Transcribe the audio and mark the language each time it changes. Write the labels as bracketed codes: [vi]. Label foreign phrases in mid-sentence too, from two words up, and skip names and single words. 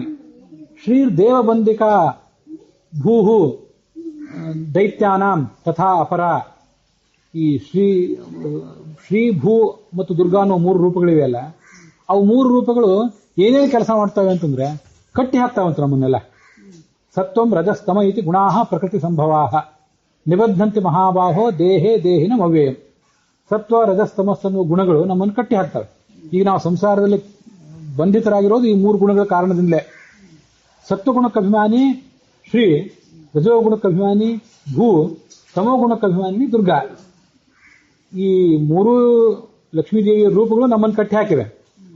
[sa] ಶ್ರೀ ದೇವಬಂದಿಕಾ ಭೂಹು ದೈತ್ಯಾನಾಂ ತಥಾ ಅಪರ. [kn] ಈ ಶ್ರೀ ಭೂ ಮತ್ತು ದುರ್ಗಾ ಅನ್ನೋ 3 ರೂಪಗಳಿವೆ ಅಲ್ಲ, ಅವು 3 ರೂಪಗಳು ಏನೇನು ಕೆಲಸ ಮಾಡ್ತವೆ ಅಂತಂದ್ರೆ ಕಟ್ಟಿ ಹಾಕ್ತಾವಂತ ನಮ್ಮನ್ನೆಲ್ಲ. [sa] ಸತ್ವಂ ರಜಸ್ತಮ ಇತಿ ಗುಣಾಹ ಪ್ರಕೃತಿ ಸಂಭವಾಹ ನಿಬದ್ಧಂತಿ ಮಹಾಬಾಹೋ ದೇಹೇ ದೇಹಿನ ಅವ್ಯಯಂ. [kn] ಸತ್ವ ರಜಸ್ತಮಸ್ ಅನ್ನುವ ಗುಣಗಳು ನಮ್ಮನ್ನು ಕಟ್ಟಿ ಹಾಕ್ತವೆ. ಈಗ ನಾವು ಸಂಸಾರದಲ್ಲಿ ಬಂಧಿತರಾಗಿರೋದು ಈ 3 ಗುಣಗಳ ಕಾರಣದಿಂದಲೇ. ಸತ್ವಗುಣಕ್ಕೆ ಅಭಿಮಾನಿ ಶ್ರೀ, ರಜೋಗುಣಕ್ಕೆ ಅಭಿಮಾನಿ ಭೂ, ತಮೋಗುಣಕ್ಕೆ ಅಭಿಮಾನಿ ದುರ್ಗಾ. ಈ 3 ಲಕ್ಷ್ಮೀದೇವಿಯ ರೂಪಗಳು ನಮ್ಮನ್ನು ಕಟ್ಟಿ ಹಾಕಿವೆ.